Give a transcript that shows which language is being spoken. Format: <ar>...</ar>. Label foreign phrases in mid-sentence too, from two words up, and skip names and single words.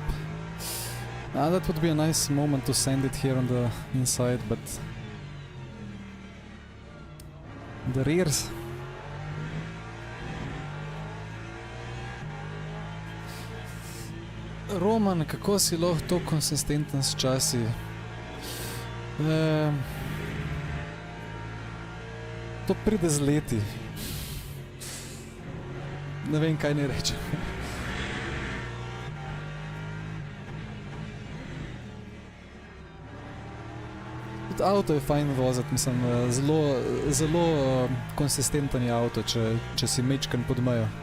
<en>That would be a nice moment to send it here on the inside, but the rears.</en> <sl>Roman, kako si lahko to konsistenten s časi? To pride z leti. Ne vem, kaj ne rečem. Tudi avto je fajn voziti, mislim, zelo konsistenten je avto, če si mečkan pod mejo.</sl>